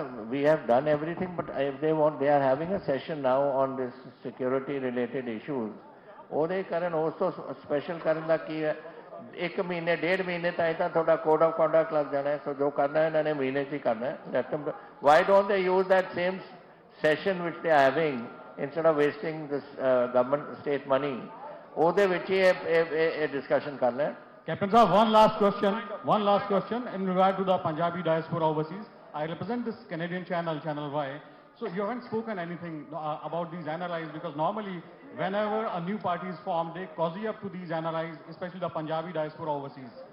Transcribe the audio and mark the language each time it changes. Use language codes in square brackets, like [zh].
[en] We have done everything, but if they are having a session now on this security related issues. [pa] ਉਹਦੇ ਕਾਰਨ ਉਸ ਤੋਂ special ਕਰਨ ਦਾ ਕੀ ਹੈ 1 ਮਹੀਨੇ 1.5 ਮਹੀਨੇ ਤਾਂ ਤੁਹਾਡਾ ਕੋਡ ਆਫ ਕੰਡਕਟ ਲੱਗ ਜਾਣਾ ਹੈ ਸੋ ਜੋ ਕਰਨਾ ਇਹਨਾਂ ਨੇ ਮਹੀਨੇ 'ਚ ਹੀ ਕਰਨਾ ਹੈ [en] why don't they use that same session ਵਿਚ they are having instead of wasting this government state money [pa] ਉਹਦੇ ਵਿੱਚ ਹੀ ਇਹ ਡਿਸਕਸ਼ਨ ਕਰਨਾ ਹੈ [en] Captain Sahab, one last question in regard to the Punjabi diaspora overseas. I represent this Canadian channel, Channel Y. So you haven't spoken anything about these NRIs because normally whenever a new party is formed, they cozy up to these NRIs, especially the Punjabi diaspora overseas.